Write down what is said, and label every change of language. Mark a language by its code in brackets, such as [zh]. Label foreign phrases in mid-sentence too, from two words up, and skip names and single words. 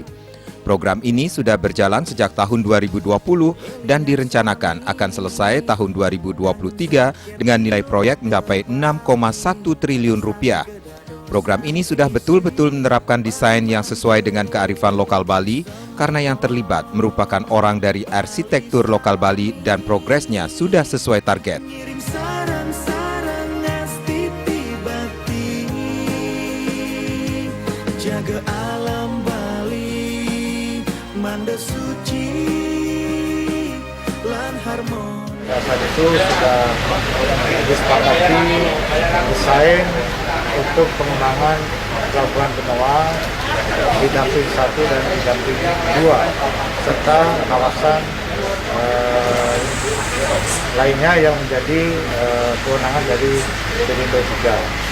[id] Program ini sudah berjalan sejak tahun 2020 dan direncanakan akan selesai tahun 2023 dengan nilai proyek mencapai 6,1 triliun rupiah. Program ini sudah betul-betul menerapkan desain yang sesuai dengan kearifan lokal Bali karena yang terlibat merupakan orang dari arsitektur lokal Bali dan progresnya sudah sesuai target. [ban] Jaga alam Bali, manda suci, lan harmoni. [id] Saat itu sudah disepakati desain untuk pengembangan Pelabuhan Benoa di Damping 1 dan di Damping 2 serta kawasan lainnya yang menjadi kewenangan dari Pelindo 3.